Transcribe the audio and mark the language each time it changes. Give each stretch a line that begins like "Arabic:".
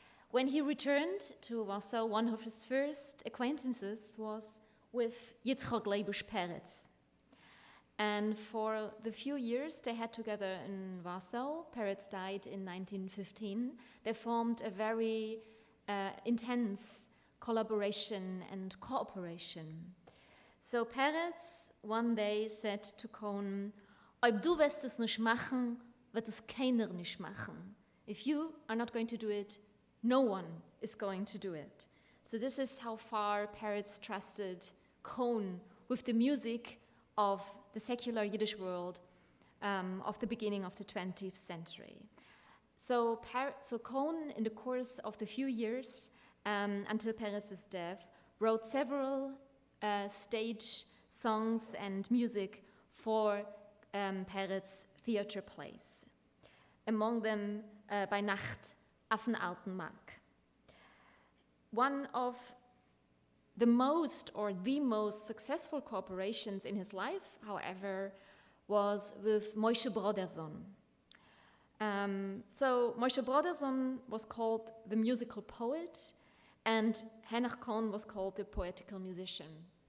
English: When he returned to Warsaw, one of his first acquaintances was with Yitzchok Leibush Peretz. And for the few years they had together in Warsaw, Peretz died in 1915, they formed a very intense collaboration and cooperation. So Peretz one day said to Kon,
Yiddish: "Ob du wirst es nicht machen, wird es keiner nicht machen.
English: If you are not going to do it, no one is going to do it." So this is how far Peretz trusted Kon with the music of the secular Yiddish world of the beginning of the 20th century. So Kon, in the course of the few years until Peretz's death, wrote several stage songs and music for Peretz theater plays. Among them, Bei Nacht auf den alten Mark. One of the most successful cooperations in his life, however, was with Moshe Broderson. So Moshe Broderson was called the musical poet, and Henech Kon was called the poetical musician.